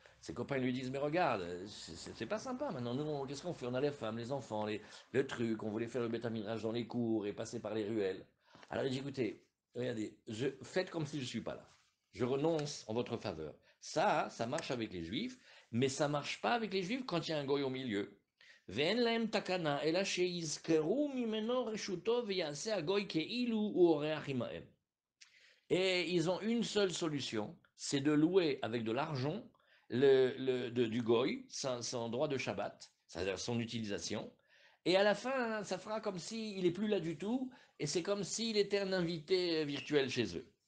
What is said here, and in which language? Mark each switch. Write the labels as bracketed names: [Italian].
[French] Ses copains lui disent, mais regarde, c'est pas sympa maintenant. Nous, qu'est-ce qu'on fait? On a les femmes, les enfants, le truc. On voulait faire le bétaminage dans les cours et passer par les ruelles. Alors il dit, écoutez, regardez, faites comme si je ne suis pas là. Je renonce en votre faveur. Ça marche avec les juifs, mais ça marche pas avec les juifs quand il y a un goy au milieu. [Hebrew] ואין להם תקנה, אלא שיזכרו ממנו רשותו ויעשה הגוי כאילו הוא אורח עמהם. [French] Et ils ont une seule solution, c'est de louer avec de l'argent du goy, son droit de Shabbat, c'est-à-dire son utilisation. Et à la fin, ça fera comme s'il n'est plus là du tout, et c'est comme s'il était un invité virtuel chez eux.